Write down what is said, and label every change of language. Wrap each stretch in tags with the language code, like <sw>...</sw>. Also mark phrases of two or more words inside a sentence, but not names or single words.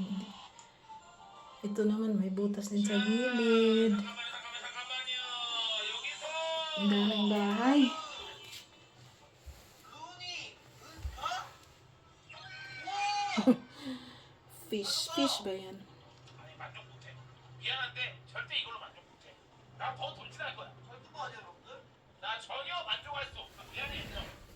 <tl>Ito naman, may butas din sa gilid. Ang daming bahay. Fish ba yan?</tl> <ko>미안한데 절대 이걸로 만족 못해. 나 더 돌진할 거야. 절대 거 아니야, 여러분들? 나 전혀 만족할 수 없어. 미안해.</ko>